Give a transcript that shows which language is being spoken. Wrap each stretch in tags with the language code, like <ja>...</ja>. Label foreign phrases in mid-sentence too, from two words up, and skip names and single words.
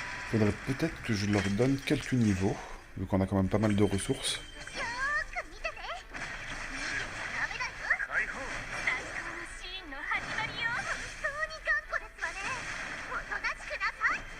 <fr>Faudrait peut-être que je leur donne quelques niveaux, vu qu'on a quand même pas mal de ressources.</fr> <ja>よーく見てて。ダメだよ。解放最高のシーンの始まりよ。本当に頑固ですわね。おとなしくなさい。</ja>